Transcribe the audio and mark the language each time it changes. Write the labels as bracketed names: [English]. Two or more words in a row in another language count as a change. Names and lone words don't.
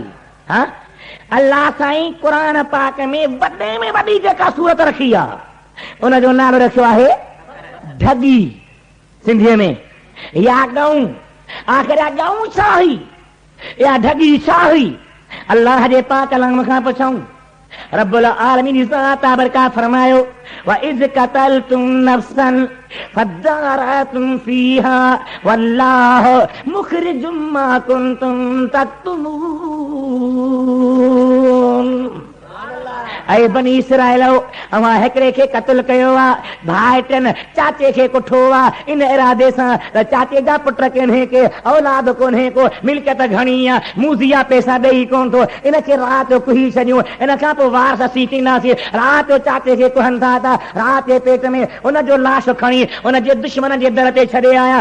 [Sindhi] हा, अल्लाह साईं क़ुरान पाक में वॾे में वॾी जेका सूरत रखी आहे, उनजो नालो रखियो आहे ढगी सिंधीअ में, या गऊं। आख़िर गऊं छा हुई या ढगी छा हुई? अल्लाह जे पाक कलाम खां पुछूं। [Arabic] رب العالمين [Sindhi] बरकात फरमायो, [Arabic] وإذ قتلتم نفسا فادارأتم فيها والله مخرج ما كنتم تكتمون. [Sindhi] ऐ बनी इसराइलो अवा हिकड़े खे क़त्ल कयो आ, भाइटन चाचे खे कुठो आ, इन इरादे सां त चाचे जा पुट कोन्हे के, औलाद कोन्हे को, मिल्कियत घणी आ, मूजिया पैसा ॾेई कोन थो, इनखे राति जो कुही छॾियूं, इन खां पोइ वार असीं थींदासीं। राति जो चाचे खे कुहनि था राति जे पेट में उनजो लाश खणी उनजे दुश्मन जे दर ते छॾे आया।